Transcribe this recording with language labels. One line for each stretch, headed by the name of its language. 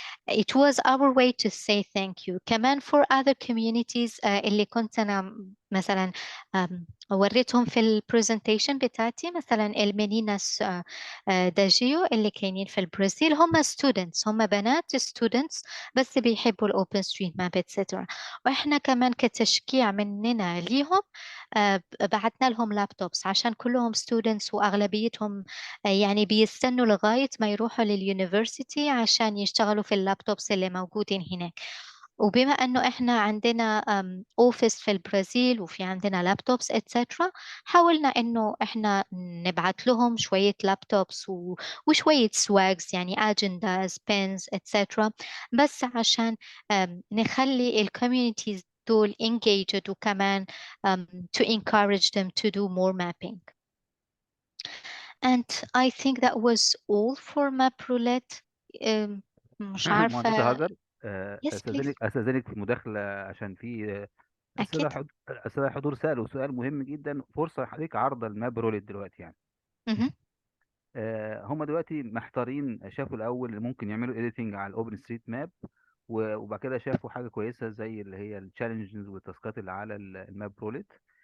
English: It was our way to say thank you.
Arabic: كمان
English: for other communities
Arabic: اللي كنت أنا مثلا وريتهم في البرزنتيشن بتاعتي، مثلا المينيناس داجيو اللي كاينين في البرازيل، هم students، هم بنات students بس بيحبوا الأوبن ستريت ماب etc. وإحنا كمان كتشجيع مننا ليهم بعتنا لهم لابتوبس عشان كلهم students، وأغلبيتهم يعني بيستنوا لغاية ما يروحوا لليونيفرسيتي عشان يشتغلوا في اللابتوبس اللي موجودين هناك. وبما انه احنا عندنا اوفيس في البرازيل وفي عندنا لابتوبس اتسترا، حاولنا انه احنا نبعت لهم شوية لابتوبس وشوية سواجز يعني اجنداز بينز اتسترا، بس عشان نخلي الكوميونيتيز دول engaged وكمان
English: to encourage them to do more mapping. And I think that was all for Map Roulette.
Arabic: مش مهندسة عارفة. هاجر،
English: Yes, please.
Arabic: استاذنك في مداخله عشان في أكيد. الساده الحضور سالوا سؤال مهم جدا، فرصه لحضرتك عرض الماب رولت دلوقتي يعني. مهم. هم دلوقتي محتارين، شافوا الاول ممكن يعملوا اديتنج على الاوبن ستريت ماب، وبعد كده شافوا حاجه كويسه زي اللي هي التشالنجز والتاسكات اللي على الماب رولت.